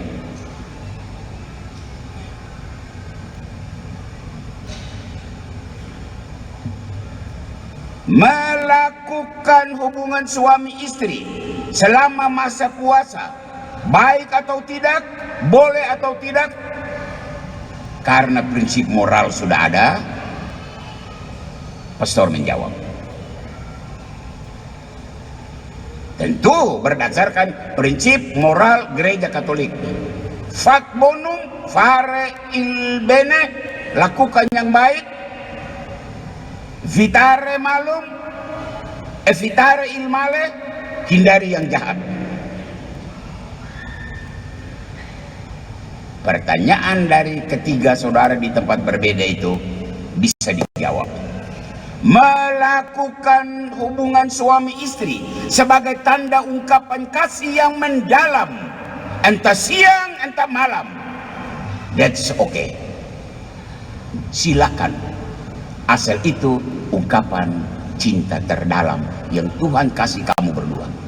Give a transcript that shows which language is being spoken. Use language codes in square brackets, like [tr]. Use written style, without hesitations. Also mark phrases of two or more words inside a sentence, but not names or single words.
[id] Melakukan hubungan suami istri selama masa puasa, baik atau tidak, boleh atau tidak, karena prinsip moral sudah ada. Pastor menjawab, tentu berdasarkan prinsip moral Gereja Katolik. [la] Fac bonum, [it] fare il bene, [id] lakukan yang baik. [la] Vitare malum, [it] evitare il male, [id] hindari yang jahat. Pertanyaan dari ketiga saudara di tempat berbeda itu bisa dijawab. Melakukan hubungan suami istri sebagai tanda ungkapan kasih yang mendalam, entah siang entah malam, [en] that's okay, [id] silakan, asal itu ungkapan cinta terdalam yang Tuhan kasih kamu berdua.